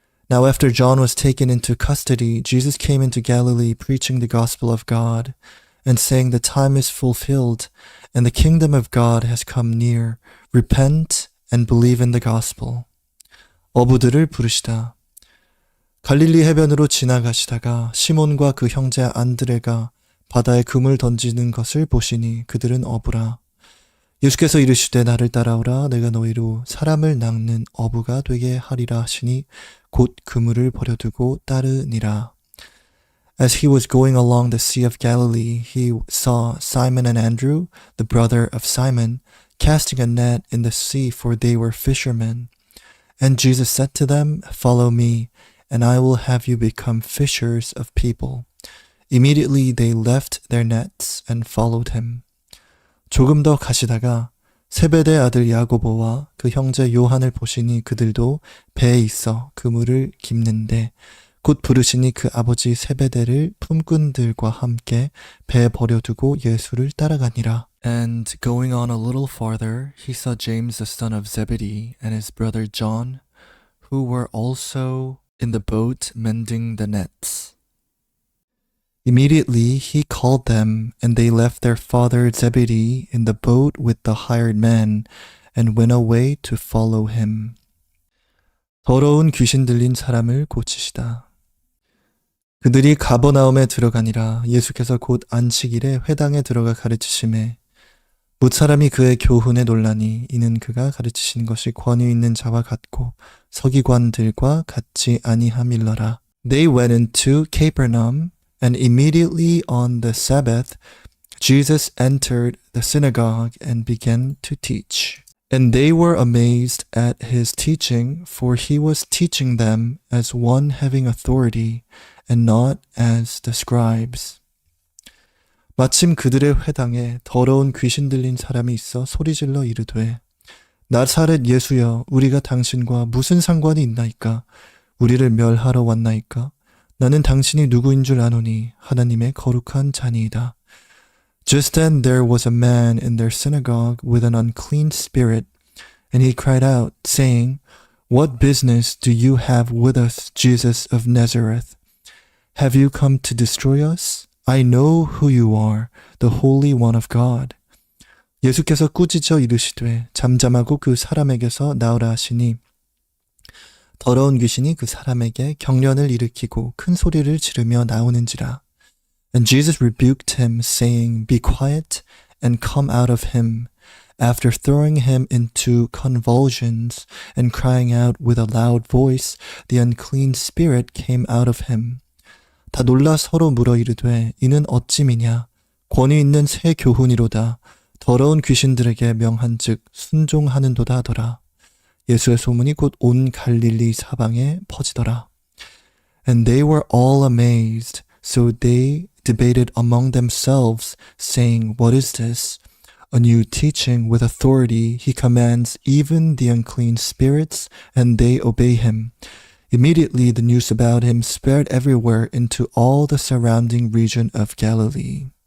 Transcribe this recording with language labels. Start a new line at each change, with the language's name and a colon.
English: Now after John was taken into custody, Jesus came into Galilee preaching the gospel of God and saying the time is fulfilled and the kingdom of God has come near. Repent and believe in the gospel.
Korean: 어부들을 부르시다. 갈릴리 해변으로 지나가시다가 시몬과 그 형제 안드레가 바다에 금을 던지는 것을 보시니 그들은 어부라. 예수께서 이르시되 나를 따라오라. 내가 너희로 사람을 낚는 어부가 되게 하리라 하시니 곧 그물을 버려두고 따르니라.
English: As he was going along the Sea of Galilee, he saw Simon and Andrew, the brother of Simon, casting a net in the sea, for they were fishermen. And Jesus said to them, Follow me, and I will have you become fishers of people. Immediately they left their nets and followed him.
Korean: 조금 더 가시다가 세베대 아들 야고보와 그 형제 요한을 보시니 그들도 배에 있어 그물을 깁는데 곧 부르시니 그 아버지 세베대를 품꾼들과 함께 배에 버려두고 예수를 따라가니라.
English: And going on a little farther, he saw James the son of Zebedee and his brother John, who were also in the boat mending the nets. Immediately he called them, and they left their father Zebedee in the boat with the hired men, and went away to follow him.
Korean: 더러운 귀신 들린 사람을 고치시다. 그들이 가버나움에 들어가니라. 예수께서 곧 안식일에 회당에 들어가 가르치심에 뭇사람이 그의 교훈에 놀라니 이는 그가 가르치신 것이 권위 있는 자와 같고 서기관들과 같지 아니함일러라.
English: They went into Capernaum, and immediately on the Sabbath, Jesus entered the synagogue and began to teach. And they were amazed at his teaching, for he was teaching them as one having authority, and not as the scribes.
Korean: 마침 그들의 회당에 더러운 귀신 들린 사람이 있어 소리질러 이르되 나사렛 예수여 우리가 당신과 무슨 상관이 있나이까? 우리를 멸하러 왔나이까? 나는 당신이 누구인 줄 아노니 하나님의 거룩한 자니이다.
English: Just then there was a man in their synagogue with an unclean spirit, and he cried out, saying, What business do you have with us, Jesus of Nazareth? Have you come to destroy us? I know who you are, the Holy One of God.
Korean: 예수께서 꾸짖어 이르시되 잠잠하고 그 사람에게서 나오라 하시니 더러운 귀신이 그 사람에게 경련을 일으키고 큰 소리를 지르며 나오는지라.
English: And Jesus rebuked him, saying, Be quiet and come out of him. After throwing him into convulsions and crying out with a loud voice, the unclean spirit came out of him.
Korean: 다 놀라 서로 물어 이르되 이는 어찌미냐? 권위 있는 새 교훈이로다. 더러운 귀신들에게 명한즉 순종하는도다 하더라. 예수의 소문이 곧 온 갈릴리 사방에 퍼지더라.
English: And they were all amazed, so they debated among themselves, saying, What is this? A new teaching with authority. He commands even the unclean spirits, and they obey him. Immediately the news about him spread everywhere into all the surrounding region of Galilee.